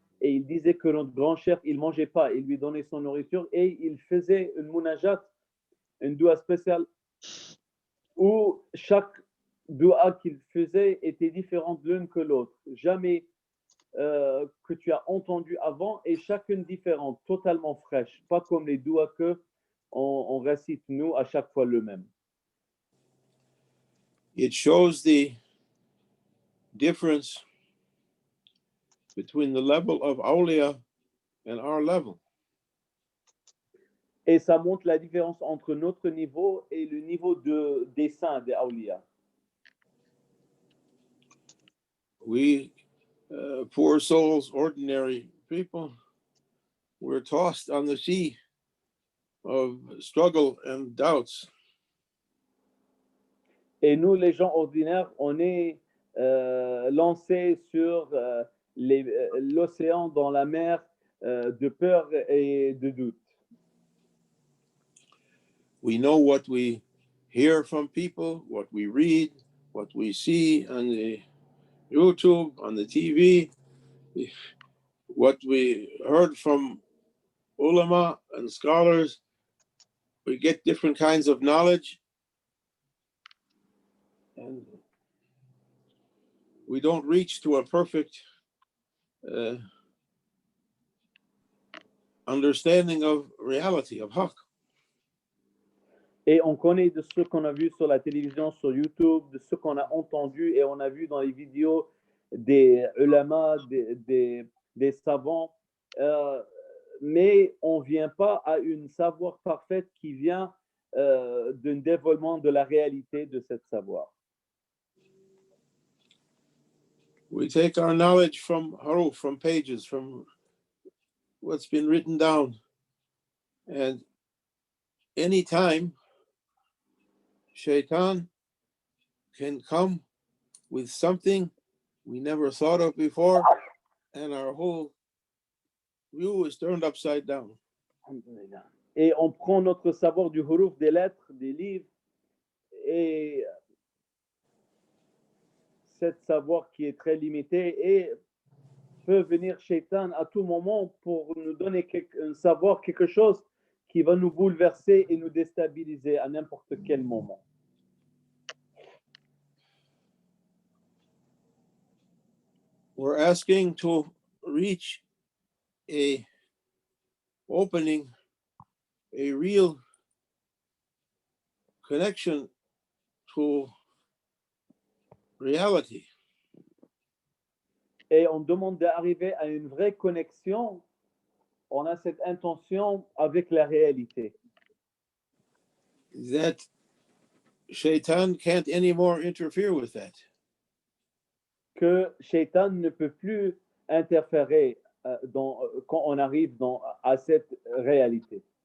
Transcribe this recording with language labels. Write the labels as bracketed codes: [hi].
[fr] Et il disait que notre grand chef, il ne mangeait pas, il lui donnait son nourriture et il faisait une munajat, une dua spéciale, où chaque dua qu'il faisait était différente l'une que l'autre. Jamais que tu as entendu avant, et chacune différente, totalement fraîche, pas comme les duas que on récite nous à chaque fois le même. [en] It shows the difference between the level of awliya and our level. [fr] Et ça montre la différence entre notre niveau et le niveau des saints, des awliya. [en] We, poor souls, ordinary people, we're tossed on the sea of struggle and doubts. [fr] Et nous, les gens ordinaires, on est lancés sur l'océan, dans la mer de peur et de doute. [en] We know what we hear from people, what we read, what we see on the YouTube, on the TV, what we heard from ulama and scholars. We get different kinds of knowledge, and we don't reach to a perfect understanding of reality, of haqq. [fr] Et on connaît de ce qu'on a vu sur la télévision, sur YouTube, de ce qu'on a entendu et on a vu dans les vidéos des ulama, des savants, mais on ne vient pas à une savoir parfaite qui vient d'un dévoilement de la réalité de cette savoir. [en] We take our knowledge from haruf, from pages, from what's been written down. And anytime Shaitan can come with something we never thought of before, and our whole view is turned upside down. [fr] Et on prend notre savoir du huruf, des lettres, des livres, et cet savoir qui est très limité et peut venir Shaitan à tout moment pour nous donner un savoir, quelque chose qui va nous bouleverser et nous déstabiliser à n'importe quel moment. [en] We're asking to reach a opening, a real connection to reality. [fr] Et on demande d'arriver à une vraie connexion. On a cette intention avec la réalité. [en] That Shaitan can't anymore interfere with that. [fr] Que Shaitan ne peut plus interférer quand on arrive à cette réalité.